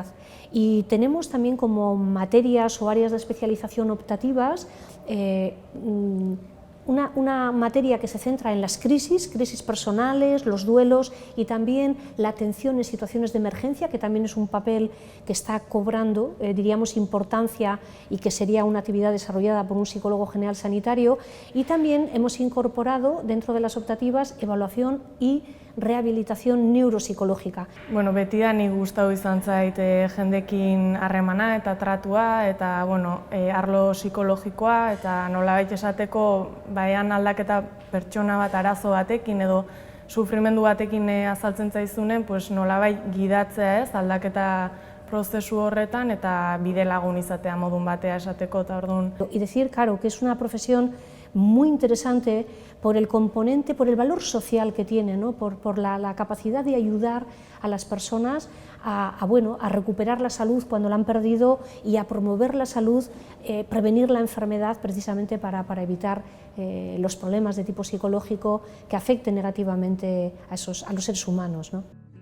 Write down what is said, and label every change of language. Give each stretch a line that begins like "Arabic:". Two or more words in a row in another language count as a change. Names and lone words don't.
Spanish: Y tenemos también como materias o áreas de especialización optativas una materia que se centra en las crisis personales, los duelos y también la atención en situaciones de emergencia, que también es un papel que está cobrando, diríamos, importancia y que sería una actividad desarrollada por un psicólogo general sanitario. Y también hemos incorporado dentro de las optativas evaluación y rehabilitación neuropsicológica.
Basque: Betidanik gustatu izan zait jendekin harremana eta tratua eta arlo psikologikoa eta nolabait esateko baian aldaketa pertsona bat arazo batekin edo sufrimendu batekin azaltzen zaizunen, nolabait gidatzea aldaketa prozesu horretan eta bide lagun izatea modun batea esateko eta orduan.
Spanish: Y decir, claro, que es una profesión muy interesante por el componente, por el valor social que tiene, ¿no? por la capacidad de ayudar a las personas a recuperar la salud cuando la han perdido y a promover la salud, prevenir la enfermedad precisamente para evitar los problemas de tipo psicológico que afecten negativamente a los seres humanos, ¿no?